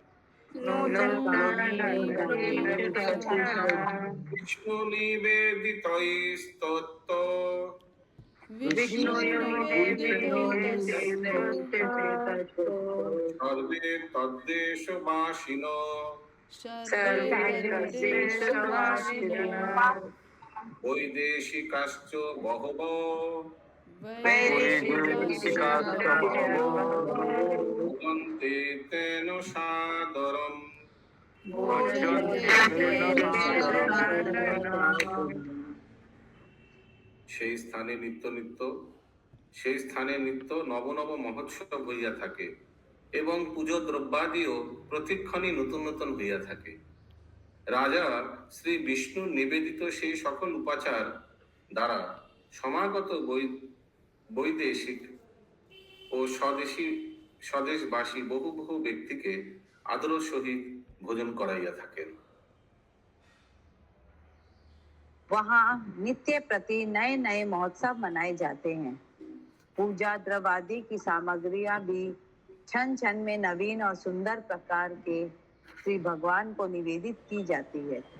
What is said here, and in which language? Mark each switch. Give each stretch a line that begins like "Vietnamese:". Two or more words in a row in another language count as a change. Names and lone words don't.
Sanskrit: विष्णु निवेदितैस्तत्तो सर्वे तद्देशवासिनो वैदेशिकाश्च बहवो भुजन्ते तेन सादरम्।
Bangla: সেই স্থানে নিত্য নব নব মহোৎসব হইয়া থাকে এবং পূজো দ্রব্যাদিও প্রতিক্ষণই নতুন নতুন হইয়া থাকে। রাজা শ্রী বিষ্ণুর নিবেদিত সেই সকল উপাচার দ্বারা সমাগত বৈদেশিক ও স্বদেশবাসী বহু বহু ব্যক্তিকে আদর সহিত ভোজন করাইয়া থাকেন।
Hindi: वहाँ नित्य प्रति नए नए महोत्सव मनाए जाते हैं। पूजा द्रव्य आदि की सामग्रियां भी क्षण क्षण में नवीन और सुंदर प्रकार के श्री भगवान को निवेदित की जाती है।